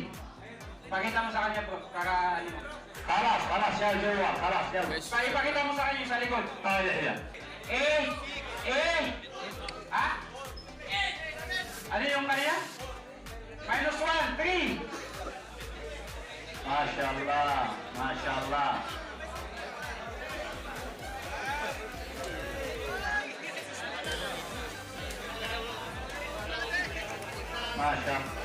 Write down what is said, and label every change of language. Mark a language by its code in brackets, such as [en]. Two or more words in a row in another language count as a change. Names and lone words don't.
[tl] Pakita mo sa kanya po, ano mo. [ar] خلاص يا جوال خلاص يلا. [tl] Guys, Ipakita mo sa kanya yung sa likod. [ar] يا [tl] 8. Ano yung kanya? Minus 1, 3. [ar] ما شاء الله ما شاء الله. ما شاء الله.